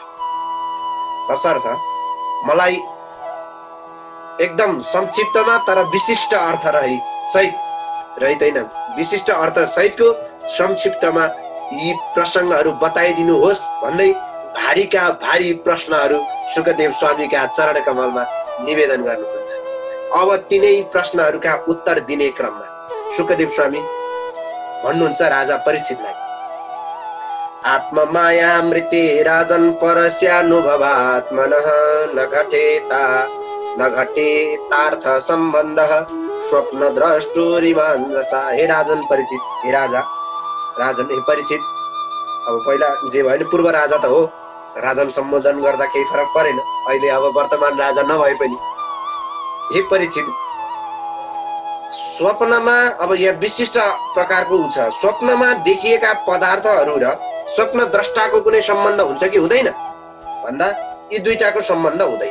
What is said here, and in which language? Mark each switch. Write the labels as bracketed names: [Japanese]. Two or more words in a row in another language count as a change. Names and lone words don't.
[Nepali] तसर्थ मलाई एकदम संक्षिप्तमा तर विशिष्ट अर्थ सहित हैन, विशिष्ट अर्थ सहितको संक्षिप्तमा यी प्रसंगहरू बताइदिनुहोस् भन्दै भारीका भारी प्रश्नहरू सुखदेव स्वामीका चरण कमलमा निवेदन गर्नुहुन्छ। अब तिनै प्रश्नहरूका उत्तर दिने क्रममा सुखदेव स्वामी भन्नुहुन्छ राजा परीक्षितलाई, [Sanskrit] आत्ममायामृते राजन परस्यानुभवात्मनः न घटेतार्थ सम्बन्धः स्वप्न द्रष्टुरिमान् जसा। [Nepali] हे राजन परीक्षित, हे राजा, राजन हे परीक्षित, अब पहिला जे भयो नि पूर्व राजा त हो, राजन सम्बोधन गर्दा केही फरक परेन, अहिले अब वर्तमान राजा नभए पनि। हे परीक्षित, स्वप्नमा अब यहाँ विशिष्ट प्रकारको छ, स्वप्नमा देखिएका पदार्थहरू र स्वप्न द्रष्टाको कुनै सम्बन्ध हुन्छ कि हुँदैन भन्दा यी दुईटाको सम्बन्ध हुँदैन।